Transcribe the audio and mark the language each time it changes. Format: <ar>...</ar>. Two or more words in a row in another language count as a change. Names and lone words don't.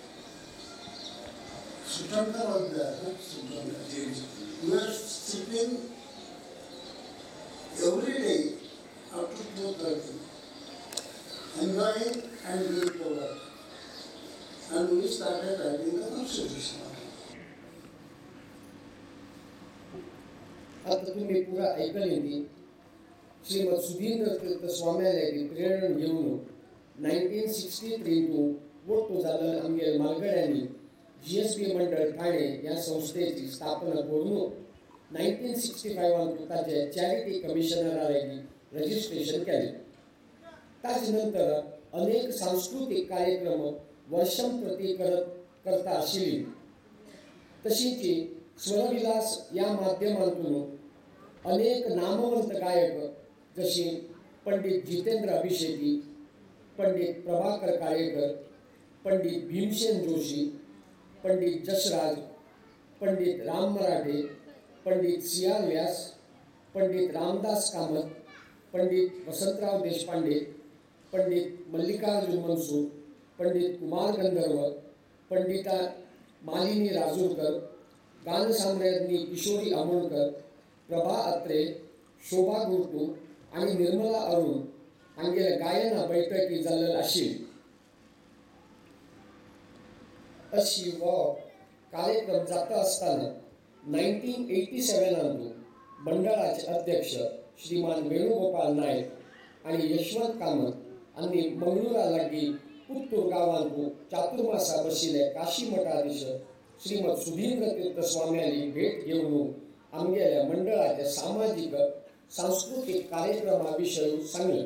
<en>Sutantra was there, not Sutantra. We were sitting every day up to 2:30, enjoying and doing the work. And we started writing the Constitution.</en> <kok>आता तुम्ही पुरा ऐकले ती श्रीमद सुधींद्र तीर्थ स्वाम्याची प्रेरणा घेऊन 1963 वोट जाल्ले आमगे मालगड्यांनी GSP मंडळ ठाणे या संस्थेची स्थापना करून 1965 ताचे चॅरिटी कमिशनराची रजिस्ट्रेशन केले. ताचे नंतर अनेक सांस्कृतिक कार्यक्रम वर्षांप्रती करता आशिल्ली. तशीच स्वरविलास या माध्यमातून अनेक नामवंत गायक जशी पंडित जितेंद्र अभिषेकी, पंडित प्रभाकर काळेकर, पंडित भीमसेन जोशी, पंडित जसराज, पंडित राम मराठे, पंडित सियाल व्यास, पंडित रामदास कामत, पंडित वसंतराव देशपांडे, पंडित मल्लिकार्जुन मनसूर, पंडित कुमार गंधर्व, पंडिता मालिनी राजूरकर, गानसाम्राज्ञी किशोरी आमोणकर, प्रभा अत्रे, शोभा गुरटू आणि निर्मला अरुण हांगेले गायना बैठकी जाल्ले आशिल्ली. अशी हो कार्यक्रम जाता आसतना 1987 मंडळाचे अध्यक्ष श्रीमान वेणुगोपाल नायक आणि यशवंत कामत हांणी मंगळुरा लागीं पुत्तूर गांवांत चातुर्मासा बशिल्ले काशी मठाधीश श्रीमद सुधींद्र तीर्थ स्वाम्यांनी भेट घेवन आमगेल्या मंडळाच्या सामाजिक सांस्कृतिक कार्यक्रमा विशयी सांगलें.</kok>